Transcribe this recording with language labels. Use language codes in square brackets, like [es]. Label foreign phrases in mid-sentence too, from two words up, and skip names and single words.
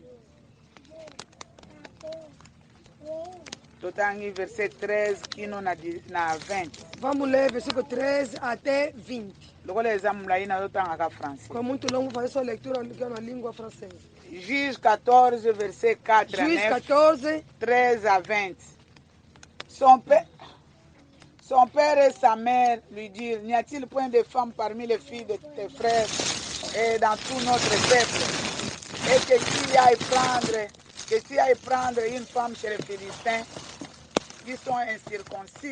[pt] Vamos ler versículo 13 até 20. É muito longo fazer sua leitura na língua francesa. Juízo 14, verset 4 a 9. Juízo 14, 13 à 20. [fr] Son père et sa mère lui dirent, n'y a-t-il point de femmes parmi les filles de tes frères et dans tout notre peuple? Et que tu ailles prendre une femme chez les Philistins qui sont incirconcis.